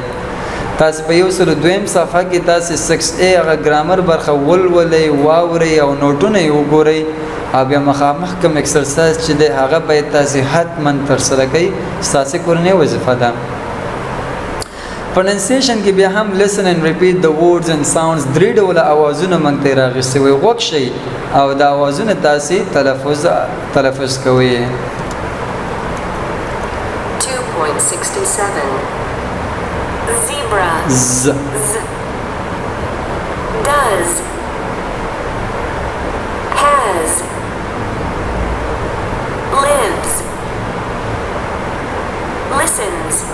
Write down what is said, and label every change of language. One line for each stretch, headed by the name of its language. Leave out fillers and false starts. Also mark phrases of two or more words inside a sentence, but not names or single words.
Pashto: تاسو په یو سل دویم صفحه کې تاسو 6A هغه ګرامر برخه ولولئ، واورئ او نوټونه یې وګورئ او بیا مخامخ کوم ایکسرسایز چې دی هغه باید تاسو حتما ترسره کړئ. ستاسو کورنۍ وظیفه ده. پروننسیشن کې بیا هم
English: listen and repeat the words and sounds.
Pashto: درې ډوله اوازونه موږ ته راغستې وي. غوږ شئ او دا اوازونه تاسو تلفظ کوئ.
English: 2.67 Zebra. Z. Does. Has. Lives. Listens.